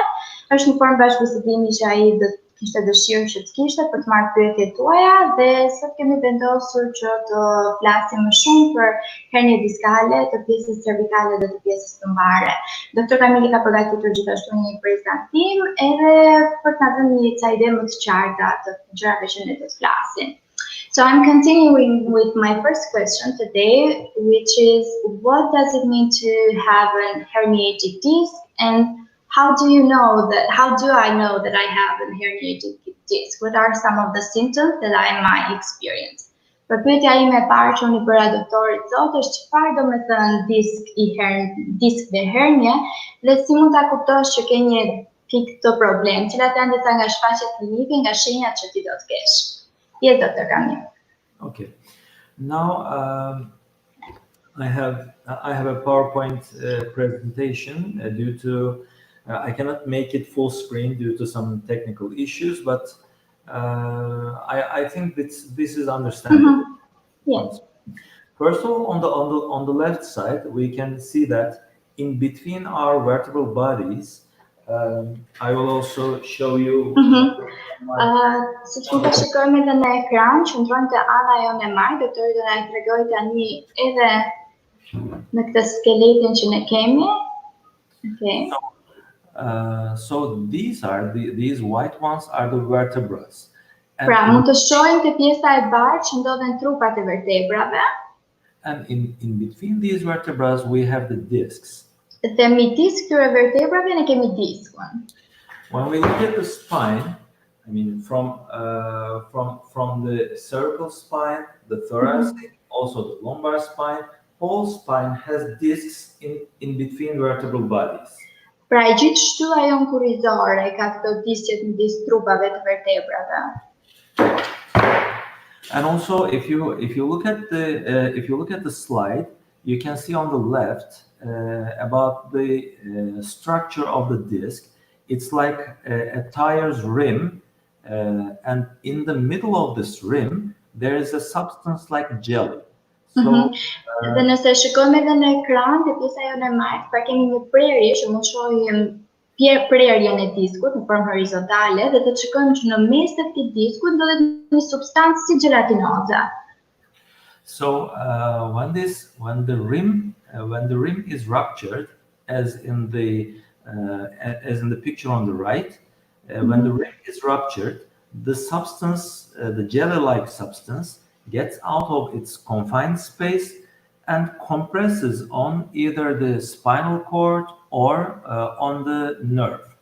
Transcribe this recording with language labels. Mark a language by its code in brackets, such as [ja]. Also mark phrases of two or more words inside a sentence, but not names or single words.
[sq] Është një formë bashkëbisedimi që ai kishte dëshirë që të kishte për të marrë pyetjet tuaja dhe sot kemi vendosur që të flasim më shumë për hernie diskale, të pjesës cervikale dhe të pjesës lumbare. Dr. Kamili ka përgatitur gjithashtu një prezantim edhe për të na dhënë një ca ide më të qarta të gjërave që ne do të flasim. [en] So I'm continuing with my first question today, which is what does it mean to have a herniated disc, and how do I know that I have a herniated disc? What are some of the symptoms that I might experience? [sq] Për pyetja ime e parë që unë i bëra doktorit sot është çfarë do të thënë disk dhe hernie dhe si mund ta kuptosh që ke një pikë të problem, cilat janë disa nga shfaqjet klinike, nga shenjat që ti do të kesh. [en] Yes, Dr. Kamil. Okay. Now I have a PowerPoint presentation due to I cannot make it full screen due to some technical issues, but I think this is understandable. Yes. First of all, on the left side, we can see that in between our vertebral bodies, I will also show you. [sq] Siç mund ta shikojmë edhe në ekran, qëndron te ana jonë e majtë, doktori do na tregoj tani edhe në këtë skeletin që ne kemi. [en] Okay. So these white ones are the vertebrae. [sq] Pra, mund të shohim te pjesa e bardhë që ndodhen trupat e vertebrave. [en] And in between these vertebrae we have the discs. [sq] Dhe midis këtyre vertebrave ne kemi diskun. [en] When we look at the spine, I mean from the cervical spine, the thoracic, also the lumbar spine, whole spine has discs in between vertebral bodies. [sq] Pra, gjithë shtylla jon kurrizore ka këto disqet midis trupave të vertebrave. [en] And also, if you look at the slide, you can see on the left about the structure of the disc. It's like a tire's rim, and in the middle of this rim, there is a substance like jelly. So, [sq] Dhe nëse shikojmë edhe në ekran, te pjesa jonë e majtë, pra kemi një prerje që mund shohim prerjen e diskut në formë horizontale dhe të shikojmë që në mes të këtij diskut ndodhet një substancë si gelatinoze. [en] So when the rim is ruptured, as in the picture on the right, when the rim is ruptured, the substance, the jelly-like substance, gets out of its confined space and compresses on either the spinal cord or on the nerve.